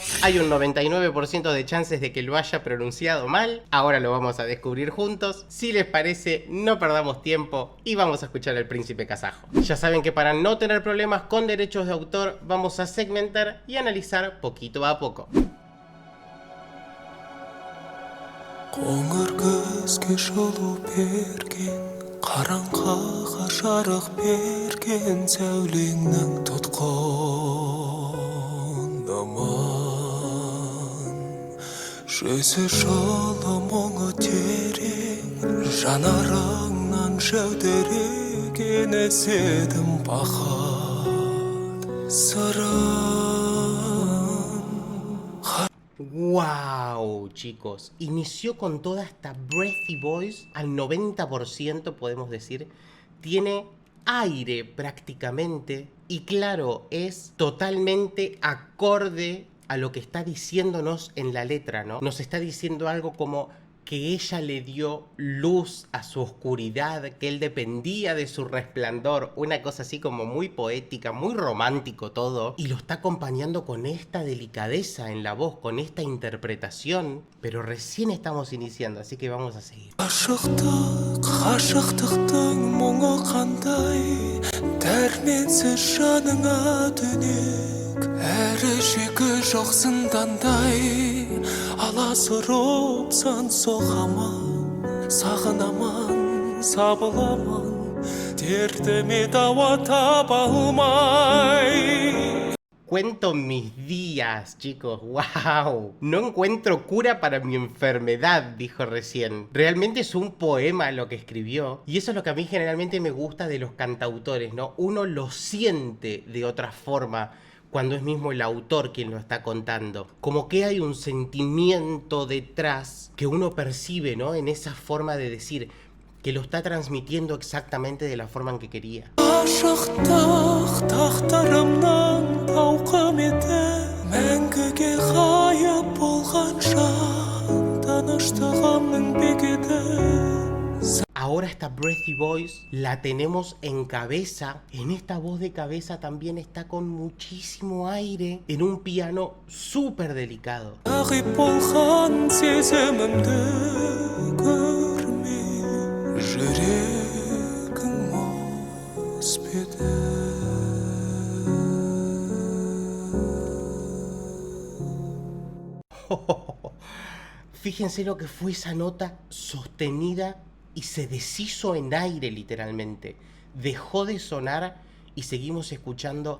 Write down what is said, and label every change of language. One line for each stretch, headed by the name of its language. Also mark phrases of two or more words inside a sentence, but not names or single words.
Spanish: Hay un 99% de chances de que lo haya pronunciado mal. Ahora lo vamos a descubrir juntos. Si les parece, no perdamos tiempo y vamos a escuchar al príncipe kazajo. Ya saben que para no tener problemas con derechos de autor, vamos a segmentar y analizar poquito a poco.
Kazakh: Қоңыр көзге жылу берген, қараңғыға жарық берген сәулеңнің тұтқын аман. Жүзі жылы мұңы терең, жанарыңнан жәудіреген іздедім бақыт сырын.
Spanish: ¡Wow, chicos! Inició con toda esta
English: breathy voice,
Spanish: al 90% podemos decir. Tiene aire prácticamente y claro, es totalmente acorde a lo que está diciéndonos en la letra, ¿no? Nos está diciendo algo como que ella le dio luz a su oscuridad, que él dependía de su resplandor, una cosa así como muy poética, muy romántico todo, y lo está acompañando con esta delicadeza en la voz, con esta interpretación, pero recién estamos iniciando, así que vamos a seguir.
Kazakh: Ғашықтықтың мұңы қандай, дәрменсіз жаныңа түнек, әрі шегі жоқ зындандай, аласұрыпсан соғамын, сағынамын, сабыламын, дертіме дауа таба алмай.
Spanish: Cuento mis días, chicos, wow. No encuentro cura para mi enfermedad, dijo recién. Realmente es un poema lo que escribió. Y eso es lo que a mí generalmente me gusta de los cantautores, ¿no? Uno lo siente de otra forma cuando es mismo el autor quien lo está contando. Como que hay un sentimiento detrás que uno percibe, ¿no? En esa forma de decir, que lo está transmitiendo exactamente de la forma en que quería.
Kazakh: Ғашықтық тақтарымның тауқыметі, мәңгіге ғайып болған жан, таныштығымның бекеті.
Spanish: Ahora esta
English: breathy voice
Spanish: la tenemos en cabeza. En esta voz de cabeza también está con muchísimo aire, en un piano súper delicado.
Kazakh: Ғайып болған сезімімді көрме, жүрегің мұз беді.
Spanish: Fíjense lo que fue esa nota sostenida y se deshizo en aire literalmente. Dejó de sonar y seguimos escuchando.